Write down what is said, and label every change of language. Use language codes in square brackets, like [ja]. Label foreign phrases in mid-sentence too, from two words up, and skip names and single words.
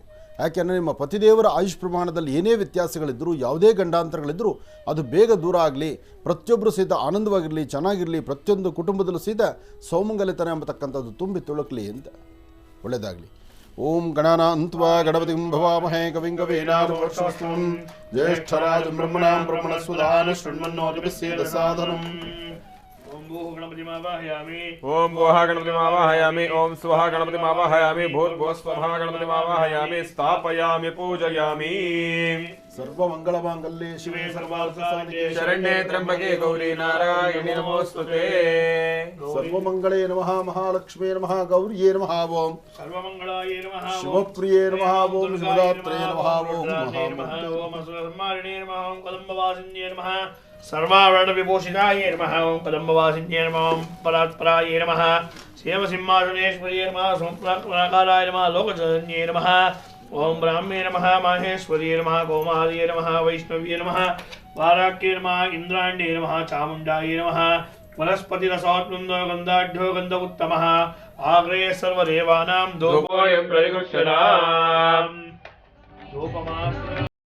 [kn] ಯಾಕೆಂದರೆ ನಿಮ್ಮ ಪತಿದೇವರ ಆಯುಷ್ ಪ್ರಮಾಣದಲ್ಲಿ ಏನೇ ವ್ಯತ್ಯಾಸಗಳಿದ್ದರೂ, ಯಾವುದೇ ಗಂಡಾಂತರಗಳಿದ್ದರೂ ಅದು ಬೇಗ ದೂರ ಆಗಲಿ, ಪ್ರತಿಯೊಬ್ಬರು ಸಹಿತ ಆನಂದವಾಗಿರಲಿ, ಚೆನ್ನಾಗಿರಲಿ, ಪ್ರತಿಯೊಂದು ಕುಟುಂಬದಲ್ಲೂ ಸಹಿತ ಸೌಮಂಗಲಿತನ ಎಂಬತಕ್ಕಂಥದ್ದು ತುಂಬಿ ತುಳುಕಲಿ ಅಂತ. ಒಳ್ಳೆಯದಾಗಲಿ. [sa] ಓಂ ಗಣಾನಾನ್ತ್ವಾ ಗಣಪತಿಂ ಭವಾಮಹೇ ಕವಿಂ ಕವೀನಾಮೋಕ್ಷವಸ್ತುಂ ಜ್ಯೇಷ್ಠರಾಜಂ ಬ್ರಹ್ಮಣಾಂ ಬ್ರಹ್ಮಣಸ್ವದಾನ ಶೃಣ್ವನ್ನೋತಿಭಿಸ್ಸೇದ ಸಾಧನಂ. ಓಂ ಭೋಹ ಗಣಪತಿಮಾವಾಹಯಾಮಿ, ಓಂ ಸ್ವಹ ಗಣಪತಿಮಾವಾಹಯಾಮಿ, ಭೂರ್ಭುವಃ ಸ್ವಃ ಗಣಪತಿಮಾವಾಹಯಾಮಿ, ಸ್ಥಾಪಯಾಮಿ, ಪೂಜಯಾಮಿ. ಸರ್ವಮಂಗಳಮಾಂಗಲ್ಯೆ ಶಿವೆ ಸರ್ವಾರ್ಥಸಾಧಿಕೆ ಶರಣ್ಯೇ ತ್ರ್ಯಂಬಕೆ ಗೌರಿ ನಾರಾಯಣಿ ನಮೋಸ್ತುತೇ. ಸರ್ವಮಂಗಳೇ ನಮಃ ಮಹಾಲಕ್ಷ್ಮೀ ನಮಃ ಗೌರಿಯೇ ನಮಃ ಓಂ ಸರ್ವಮಂಗಳಾಯ ನಮಃ ಶಿವಪ್ರಿಯೇ ನಮಃ ಓಂ ಶಿವದಾತ್ರೇ ನಮಃ ಓಂ ಓಂ ಸರ್ವಮಾರಿಣೇ ನಮಃ ಓಂ ಕದಂಬವಾಸಿನ್ಯೇ ನಮಃ ಸರ್ವಾವರಣ ವಿಭೂಷಿತಾಯ ನಮಃ ಓಂ ಕದಂಬವಾಸಿನ್ಯೇ ನಮಃ ಓಂ ಪರಾತ್ಪರಾಯ ನಮಃ ಸೇವಸಿಂಹಾಸನೇಶ್ವರ್ಯೇ ನಮಃ ಸಂಪ್ರಾಕಾರಾಯ ನಮಃ ಲೋಕಜನನ್ಯೇ ನಮಃ ಓಂ ಬ್ರಾಹ್ಮೇ ನಮಃ ಮಾಹೇಶ್ವರ್ಯೇ ನಮಃ ಕೌಮಾರ್ಯೇ ನಮಃ ವೈಷ್ಣವ್ಯೇ ನಮಃ ವಾರಾಕ್ಯೇ ನಮಃ ಇಂದ್ರಾಂಡೇ ನಮಃ ಚಾಮುಂಡಾಯ ನಮಃ ವನಸ್ಪತಿರಸೋತ್ಮಂದೋ ಗಂಧಾಢ್ಯೋ ಗಂಧ ಉತ್ತಮಃ ಆಗ್ರೇ ಸರ್ವದೇವಾನಾಂ ಧೂಪೋಯಂ ಪ್ರತಿಗೃಹ್ಯತಾಂ ಧೂಪಮಾತ್ರ